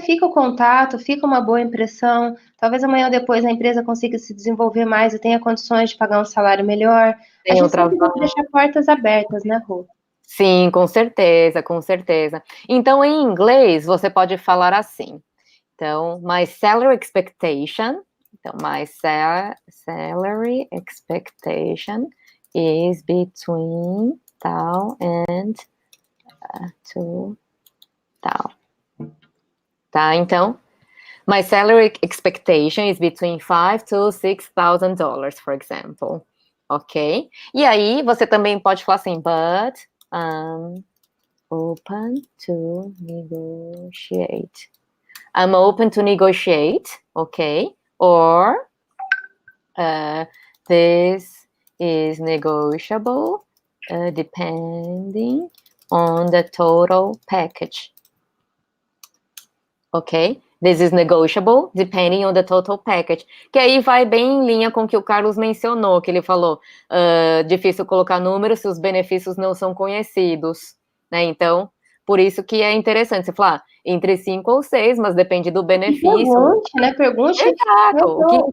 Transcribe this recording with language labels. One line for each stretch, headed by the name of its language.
Portuguese: Fica o contato, fica uma boa impressão. Talvez amanhã ou depois a empresa consiga se desenvolver mais e tenha condições de pagar um salário melhor. A Tem gente outra sempre tem que deixar portas abertas, né, Rô? Sim, com certeza, com certeza. Então, em inglês, você pode falar assim.
English: Então, my salary expectation. Então, salary expectation is between tal and to tal. Tá? Então, my salary expectation is between $5,000 to $6,000, for example. Ok?
Portuguese: E aí, você também pode falar assim,
English: but I'm open to negotiate. I'm open to negotiate, ok? Or this is negotiable depending on the total package. Ok? This is negotiable depending on the total package.
Portuguese: Que aí vai bem em linha com o que o Carlos mencionou, que ele falou, difícil colocar números se os benefícios não são conhecidos, né? Então, por isso que é interessante você falar entre 5 ou 6, mas depende do E benefício. pergunte, né? Pergunte Exato, o que